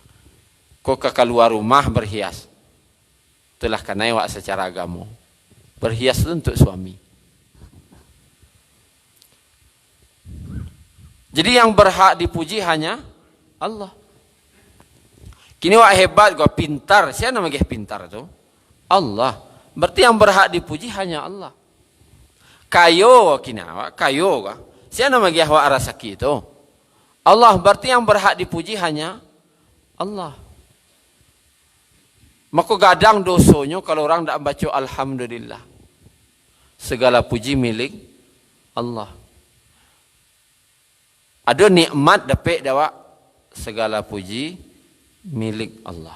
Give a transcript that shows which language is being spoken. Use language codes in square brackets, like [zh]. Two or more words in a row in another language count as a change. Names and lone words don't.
[id] Kok ke keluar rumah berhias. Itulah karena awak secara agama berhias itu untuk suami. Jadi yang berhak dipuji hanya Allah. Kini wak hebat, gua pintar. Siapa nama dia pintar tu? Allah. Berarti yang berhak dipuji hanya Allah. [min] Kayo kini awak, kayo gua. [id] Siapa nama dia wak rasaki itu? Allah. Berarti yang berhak dipuji hanya Allah. Maka [min] gadang dosonya [id] kalau orang tak baca alhamdulillah. Segala puji milik Allah. Ada nikmat dapat dapat segala puji milik Allah.